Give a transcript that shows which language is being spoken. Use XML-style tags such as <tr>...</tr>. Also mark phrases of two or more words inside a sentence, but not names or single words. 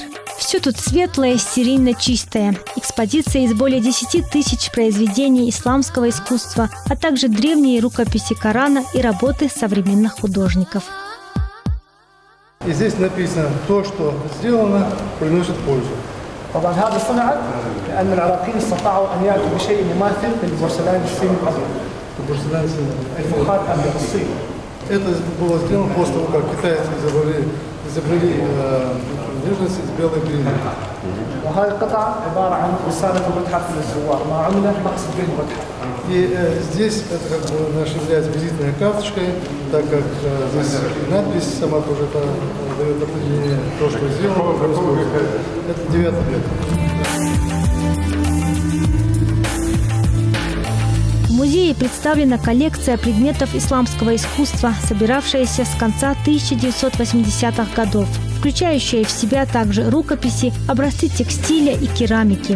<ru>Все тут светлое, стерильно чистое. Экспозиция из более 10 тысяч произведений исламского искусства, а также древние рукописи Корана и работы современных художников. И здесь написано, то, что сделано, приносит пользу.</ru> <ar>طبعا هذا صنع لأن العراقيين استطاعوا أن يأتوا بشيء مماثل للبورسلان الصيني الأبيض. الفخار الأبيض الصيني.</ar> <ru>Это было сделано после того, как китайцы изобрели нежность из белой глины.</ru> <ar>وهذه القطعة عبارة عن رسالة المتحف للزوار ما عمل مقصد به المتحف.</ar> <ru>И здесь это как бы наш является визитной карточкой, так как здесь надпись сама тоже это дает определение, то, что сделано. Это 9 век. В музее представлена коллекция предметов исламского искусства, собиравшаяся с конца 1980-х годов, включающая в себя также рукописи, образцы текстиля и керамики.</ru>